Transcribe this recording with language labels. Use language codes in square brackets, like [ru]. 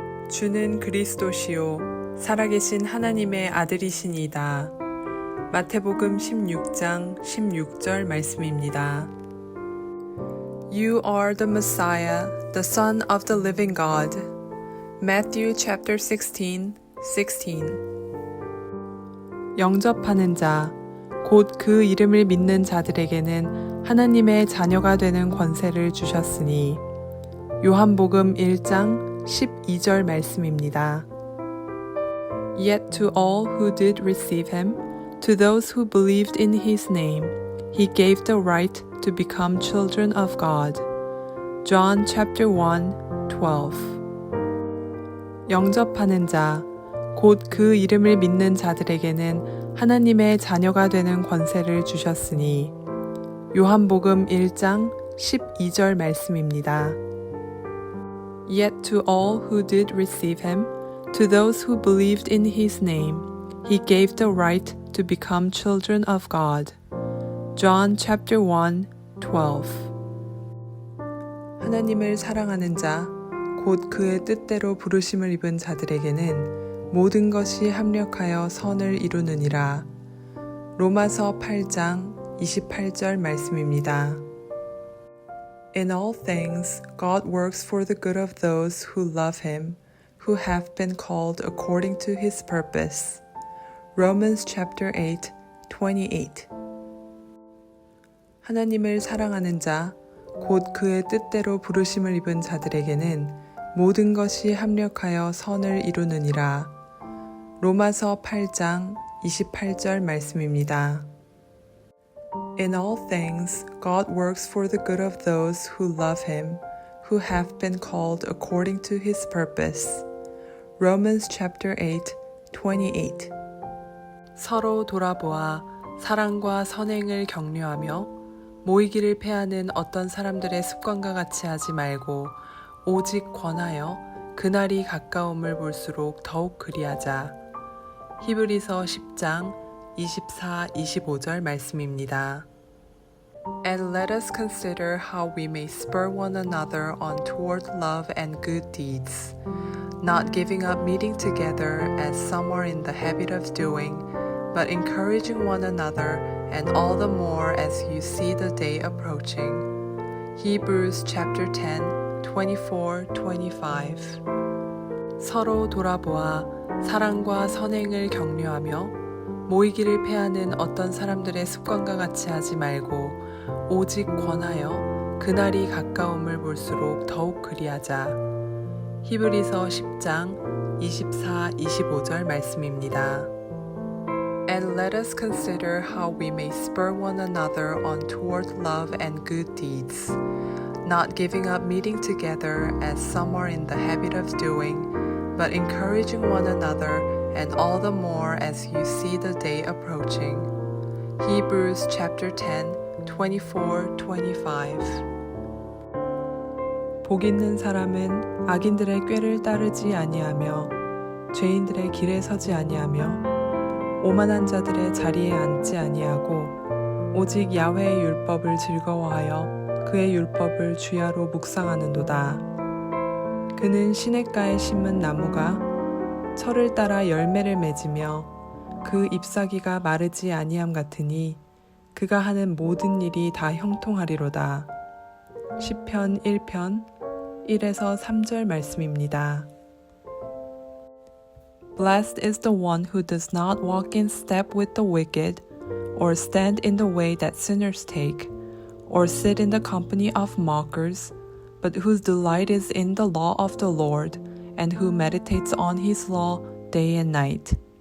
[ko] 주는 그리스도시요 살아계신 하나님의 아들이시니이다. 마태복음 16장 16절 말씀입니다. [en] You are the Messiah, the Son of the living God. Matthew chapter 16:16. [ko] 영접하는 자, 곧 그 이름을 믿는 자들에게는 하나님의 자녀가 되는 권세를 주셨으니 요한복음 1장 12절 말씀입니다. [en] Yet to all who did receive him, to those who believed in his name, he gave the right to become children of God. John chapter 1, 12. [ko] 영접하는 자, 곧 그 이름을 믿는 자들에게는 하나님의 자녀가 되는 권세를 주셨으니 요한복음 1장 12절 말씀입니다. [en] Yet to all who did receive him, to those who believed in his name, he gave the right to become children of God. John chapter 1, 12. [ko] 하나님을 사랑하는 자, 곧 그의 뜻대로 부르심을 입은 자들에게는 모든 것이 합력하여 선을 이루느니라. 로마서 8장 28절 말씀입니다. [en] In all things, God works for the good of those who love him, who have been called according to his purpose. Romans chapter 8, 28. [ko] 하나님을 사랑하는 자, 곧 그의 뜻대로 부르심을 입은 자들에게는 모든 것이 합력하여 선을 이루느니라. 로마서 8장 28절 말씀입니다. [en] In all things, God works for the good of those who love him, who have been called according to his purpose. Romans chapter 8, 28. [ko] 서로 돌아보아 사랑과 선행을 격려하며 모이기를 패하는 어떤 사람들의 습관과 같이 하지 말고 오직 권하여 그날이 가까움을 볼수록 더욱 그리하자. 히브리서 10장 24, 25절 말씀입니다. [en] And let us consider how we may spur one another on toward love and good deeds, not giving up meeting together as some are in the habit of doing, but encouraging one another, and all the more as you see the day approaching. Hebrews chapter 10, 24, 25. [ko] 서로 돌아보아 사랑과 선행을 격려하며 모이기를 패하는 어떤 사람들의 습관과 같이 하지 말고 오직 권하여 그날이 가까움을 볼수록 더욱 그리하자. 히브리서 10장 24, 25절 말씀입니다. [en] And let us consider how we may spur one another on toward love and good deeds, not giving up meeting together as some are in the habit of doing, but encouraging one another, and all the more as you see the day approaching. Hebrews chapter 10, 24, 25. [ko] 복 있는 사람은 악인들의 꾀를 따르지 아니하며 죄인들의 길에 서지 아니하며 오만한 자들의 자리에 앉지 아니하고 오직 야훼의 율법을 즐거워하여 그의 율법을 주야로 묵상하는도다. 그는 시냇가에 심은 나무가 철을 따라 열매를 맺으며 그 잎사귀가 마르지 아니함 같으니 그가 하는 모든 일이 다 형통하리로다. 시편 1편 1에서 3절 말씀입니다. [en] Blessed is the one who does not walk in step with the wicked, or stand in the way that sinners take, or sit in the company of mockers, but whose delight is in the law of the Lord, and who meditates on his law day and night.